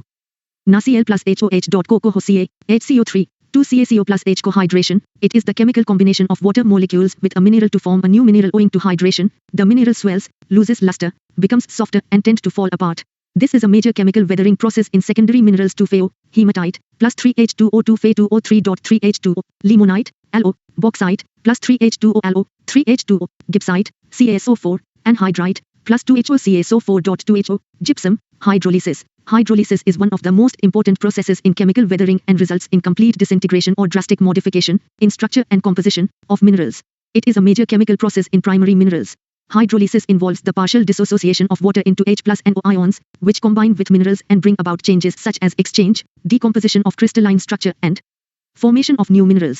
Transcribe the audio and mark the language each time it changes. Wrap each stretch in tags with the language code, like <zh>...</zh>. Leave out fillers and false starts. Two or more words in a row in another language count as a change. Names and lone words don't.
<en>NaCl plus HOH. CoCo Ca, HCO3, 2CaCO plus H. Cohydration. It is the chemical combination of water molecules with a mineral to form a new mineral. Owing to hydration, the mineral swells, loses luster, becomes softer and tend to fall apart. This is a major chemical weathering process in secondary minerals. 2FeO, hematite, plus 3H2O 2Fe2O3.3H2O, limonite, allo, bauxite, plus 3H2O allo, 3H2O, gibbsite, CaSO4, anhydrite, plus 2HO CaSO4.2HO, gypsum, hydrolysis. Hydrolysis is one of the most important processes in chemical weathering and results in complete disintegration or drastic modification in structure and composition of minerals. It is a major chemical process in primary minerals. Hydrolysis involves the partial dissociation of water into H plus and O ions, which combine with minerals and bring about changes such as exchange, decomposition of crystalline structure and formation of new minerals.</en>